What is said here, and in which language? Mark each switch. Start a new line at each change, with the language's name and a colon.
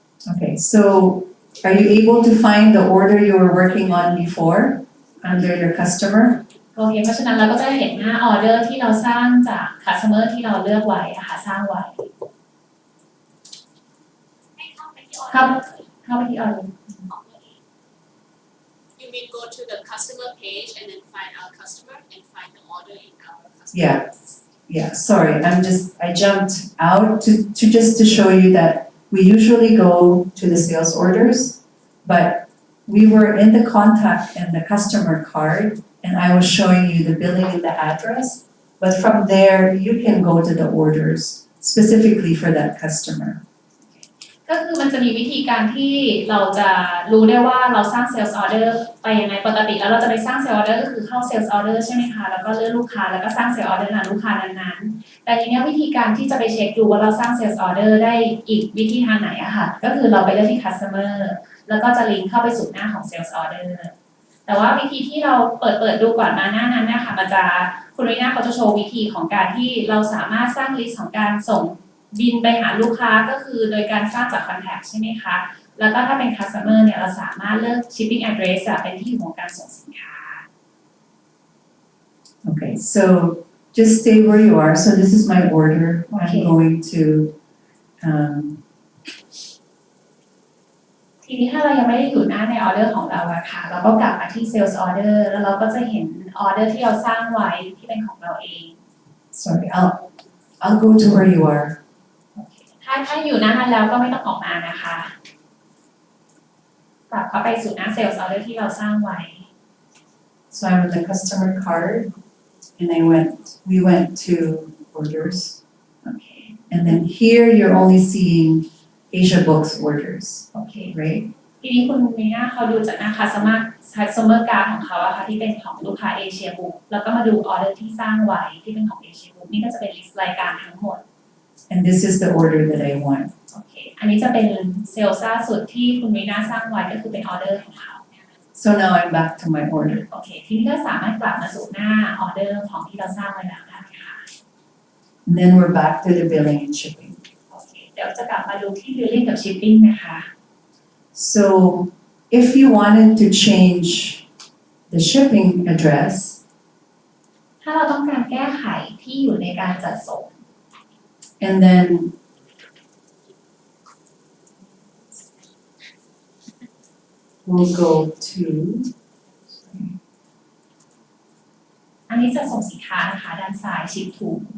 English: Okay, so are you able to find the order you were working on before under your customer?
Thai: โอเค เพราะฉะนั้นเราก็จะเห็นหน้าออเดอร์ที่เราสร้างจาก customer ที่เราเลือกไว้อะค่ะสร้างไว้ ให้เข้าไปที่ออเด เข้า อร์ เข้าไปที่ออเดอร์
English: You mean go to the customer page and then find our customer and find the order in our customer. Yeah, sorry, I jumped out to just to show you that we usually go to the sales orders, but we were in the contact and the customer card, and I was showing you the billing and the address. But from there, you can go to the orders specifically for that customer.
Thai: ก็คือมันจะมีวิธีการที่เราจะรู้ได้ว่าเราสร้าง sales order ไปยังไงปกติแล้วเราจะไปสร้าง sales order ก็คือเข้า sales order ใช่ไหมคะแล้วก็เลือกลูกค้าแล้วก็สร้าง sales order หาลูกค้านั้นๆแต่ทีนี้วิธีการที่จะไปเช็คดูว่าเราสร้าง sales order ได้อีกวิธีทางไหนอะค่ะก็คือเราไปเลือกที่ customer แล้วก็จะลิงก์เข้าไปสู่หน้าของ sales order แต่ว่าวิธีที่เราเปิดดูก่อนมาหน้านั้นเนี่ยค่ะมันจะคุณวินาเขาจะโชว์วิธีของการที่เราสามารถสร้างลิสต์ของการส่งบินไปหาลูกค้าก็คือโดยการสร้างจาก contact ใช่ไหมคะ แล้วก็ถ้าเป็น customer เนี่ยเราสามารถเลือก shipping address เป็นที่อยู่ของการส่งสินค้า
English: Okay, so just stay where you are. So this is my order. Okay. I'm going to,
Thai: ทีนี้ถ้าเรายังไม่ได้อยู่หน้าในออเดอร์ของเราอะค่ะเราก็กลับมาที่ sales order แล้วเราก็จะเห็นออเดอร์ที่เราสร้างไว้ที่เป็นของเราเอง
English: sorry, I'll go to where you are.
Thai: ถ้าอยู่หน้านั้นแล้วก็ไม่ต้องออกมานะคะกลับเข้าไปสู่หน้า sales order ที่เราสร้างไว้
English: So I'm in the customer card, and we went to orders.
Thai: โอเค
English: And then here you're only seeing Asia Books orders,
Thai: โอเค
English: right?
Thai: ทีนี้คุณมีหน้าเขาดูจากหน้า customer card ของเขาอะค่ะที่เป็นของลูกค้า Asia Book แล้วก็มาดูออเดอร์ที่สร้างไว้ที่เป็นของ Asia Book นี่ก็จะเป็น list รายการทั้งหมด
English: And this is the order that I want.
Thai: โอเค อันนี้จะเป็นเซลล์ล่าสุดที่คุณมีหน้าสร้างไว้ก็คือเป็นออเดอร์ของเขา
English: So now I'm back to my order.
Thai: โอเค ทีนี้ก็สามารถกลับมาสู่หน้าออเดอร์ของที่เราสร้างไว้แล้วได้ค่ะ
English: And then we're back to the billing and shipping.
Thai: โอเค เดี๋ยวจะกลับมาดูที่ billing กับ shipping นะคะ
English: So if you wanted to change the shipping address,
Thai: ถ้าเราต้องการแก้ไขที่อยู่ในการจัดส่ง
English: and then we'll go to,
Thai: อันนี้จะส่งสินค้านะคะด้านซ้าย ship to